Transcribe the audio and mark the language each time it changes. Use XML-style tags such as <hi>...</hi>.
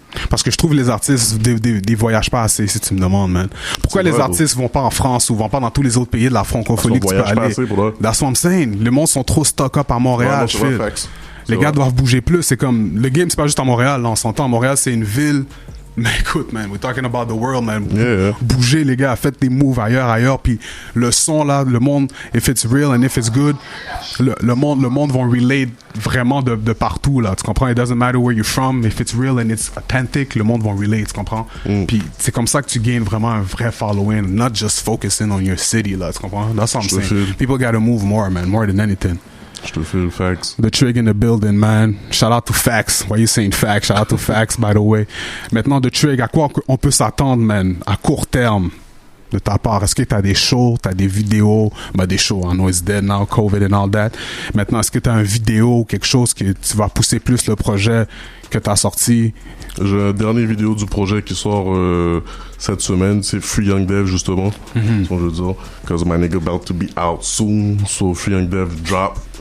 <fr>Parce que je trouve les artistes des voyagent pas assez, si tu me demandes, man. Pourquoi les artistes vont pas en France ou vont pas dans tous les autres pays de la francophonie que tu peux aller?</fr> <en>That's what I'm saying.</en> <fr>Le monde sont trop stock up à Montréal. Les gars doivent bouger plus. C'est comme, le game, c'est pas juste à Montréal, là, on s'entend. Montréal, c'est une ville. Mais écoute,</fr> <en>man, we're talking about the world, man.</en> <fr>Bougez, les gars, faites des moves ailleurs. Puis le son, là, le monde,</fr> <en>if it's real and if it's good,</en> <fr>le monde vont relate vraiment de partout, là. Tu comprends?</fr> <en>It doesn't matter where you're from. If it's real and it's authentic,</en> <fr>le monde vont relate, tu comprends? Puis c'est comme ça que tu gagnes vraiment un vrai following,</fr> <en>not just focusing on your city,</en> <fr>là. Tu comprends?</fr> <en>That's what I'm saying. People gotta move more, man, more than anything.</en> <fr>Je te fais le Fax.</fr> <en>The Trig in the building, man. Shout out to Fax. Why you saying Fax? Shout out to Fax, by the way.</en> <fr>Maintenant, The Trig, à quoi on peut s'attendre, man, à court terme de ta part? Est-ce que t'as des shows, t'as des vidéos? Ben, des shows,</fr> <en>I know it's dead now, COVID and all that.</en> <fr>Maintenant, est-ce que t'as un vidéo, quelque chose que tu vas pousser plus le projet que t'as sorti? J'ai un dernier vidéo du projet qui sort cette semaine, c'est Free Young Dev justement. Je veux dire,</fr> <en>cause my nigga about to be out soon, so Free Young Dev drop.</en>